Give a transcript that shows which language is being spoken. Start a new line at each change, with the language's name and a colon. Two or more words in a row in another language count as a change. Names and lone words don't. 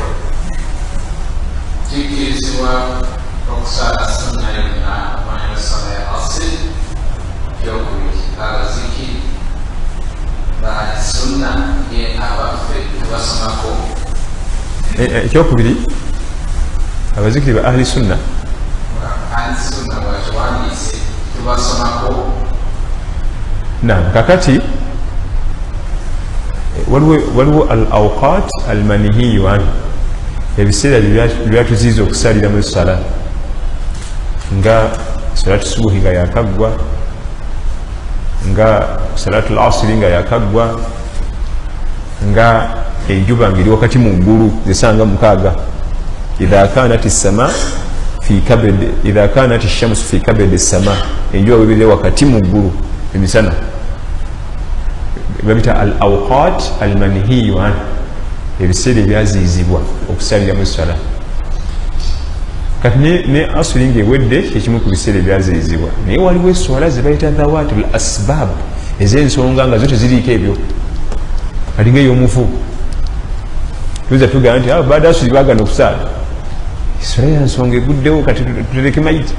Ganda: kikirizibwa okusala sunna yonna okumanya sala ya asiri kyokubiri abazikiri baali sunna ye abaffe tebasomako ekyokubiri abazikiri ba
Arabic: أهل السنة أهل السنة
Ganda: bwakiwandiise tubasomako. Naam, kakati waliwo
Arabic: الأوقات المنهي عنها,
Ganda: ebiseera byatuziiza okusaliramu essala, nga
Arabic: صلاة الصبح
Ganda: nga yakaggwa, nga
Arabic: صلاة العصر
Ganda: nga yakaggwa, nga enjuba ngeri wakati mu ggulu zisanga 6.
Arabic: إذا كانت السماء في كبد، إذا كانت الشمس في كبد السماء,
Ganda: enjuba webire wakati mu ggulu emisana, babita
Arabic: الأوقات المنهي عنها,
Ganda: ebiseera ebyaziizibwa okusaliramu essala. Kati ne asuli ng'ewedde kyekimu ku biseera ebyaziizibwa, naye waliwo esswala ze bayita
Arabic: ذوات الأسباب,
Ganda: ez'ensonga nga zo teziriiko ebyo, alinga ey'omufu. Tuza tugamba nti
Arabic: بعد العصر
Ganda: baagana okusaala, esswala ya nsonga eguddewo, kati tutereke mayiti.